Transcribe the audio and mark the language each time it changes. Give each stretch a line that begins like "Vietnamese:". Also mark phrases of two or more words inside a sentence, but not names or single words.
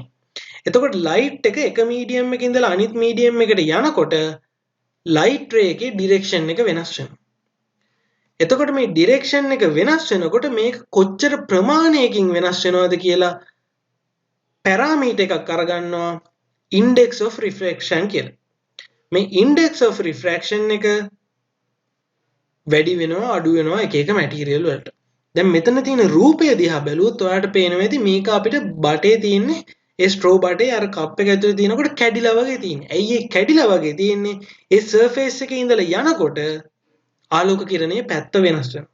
Sinhala: එතකොට ලයිට් එක එක මීඩියම් එකක ඉඳලා අනිත් මීඩියම් එකට යනකොට
English: light ray
Sinhala: එකේ ඩිරෙක්ෂන් එක වෙනස් වෙනවා. එතකොට මේ ඩිරෙක්ෂන් එක වෙනස් වෙනකොට මේක කොච්චර ප්‍රමාණයකින් වෙනස් වෙනවද කියලා පැරාමීටර් එකක් අරගන්නවා
English: index of refraction
Sinhala: කියලා. මේ
English: index of refraction
Sinhala: එක වැඩි වෙනවා අඩු වෙනවා එක එක මැටීරියල් වලට. දැන් මෙතන තියෙන රූපය දිහා බැලුවොත් ඔයාලට පේනවා ඇති මේක අපිට බටේ තියෙන්නේ ඒ ස්ට්‍රෝ බටේ අර කප් එක ඇතුලේ තියෙනකොට කැඩිලා වගේ තියෙන්නේ. ඇයි ඒ කැඩිලා වගේ තියෙන්නේ? ඒ සර්ෆේස් එකේ ඉඳලා යනකොට ආලෝක කිරණයේ පැත්ත වෙනස් වෙනවා.